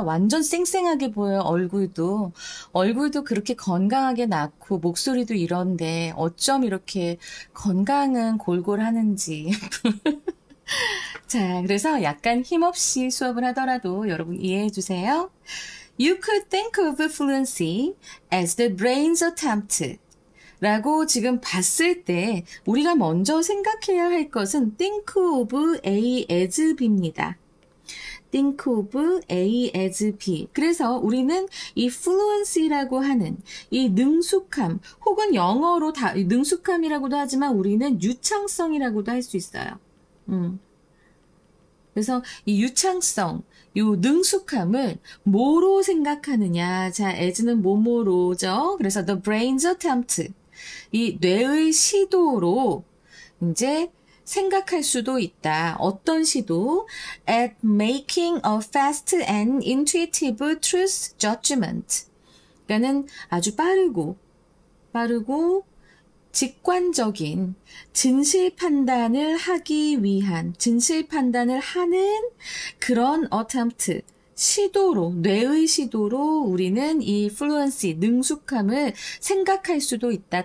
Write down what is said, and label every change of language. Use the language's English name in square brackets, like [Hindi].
[Korean] 완전 쌩쌩하게 보여요. 얼굴도 그렇게 건강하게 낳고 목소리도 이런데 어쩜 이렇게 건강은 골골하는지. 자, 그래서 약간 힘없이 수업을 하더라도 여러분 이해해 주세요. [English] You could think of fluency as the brain's attempt. [Korean] 라고 지금 봤을 때 우리가 먼저 생각해야 할 것은 [English] think of A as B [Korean] 입니다. [English] think of A as B. [Korean] 그래서 우리는 이 fluency라고 하는 이 능숙함 혹은 영어로 능숙함이라고도 하지만 우리는 유창성이라고도 할 수 있어요. 그래서 이 유창성, 요 능숙함을 뭐로 생각하느냐. 자, as는 뭐뭐로죠. 그래서 [English] the brain's attempt. [Korean] 이 뇌의 시도로 이제 생각할 수도 있다. 어떤 시도? [English] At making a fast and intuitive truth judgment. [Korean] 그러니까는 아주 빠르고 직관적인 진실 판단을 하기 위한, 진실 판단을 하는 그런 attempt, 시도로, 뇌의 시도로 우리는 이 fluency, 능숙함을 생각할 수도 있다.